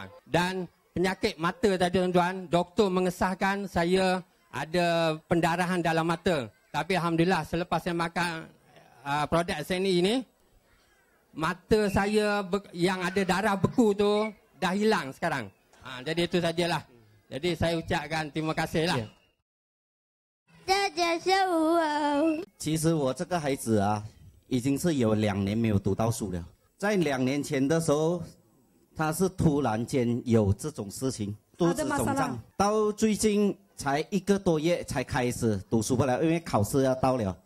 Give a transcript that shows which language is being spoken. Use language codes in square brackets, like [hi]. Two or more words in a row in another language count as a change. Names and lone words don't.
[ms] Dan penyakit mata tadi tuan-tuan, doktor mengesahkan saya ada pendarahan dalam mata. Tapi alhamdulillah selepas saya makan produk SNE ini, mata saya yang ada darah beku tu dah hilang sekarang. Jadi itu sajalah. Jadi saya ucapkan terima kasih lah. [zh] 其实我这个孩子啊，已经是有2年没有读到书了。在2年前的时候，他是突然间有这种事情，肚子肿胀，到最近才1个多月才开始读书不了，因为考试要到了。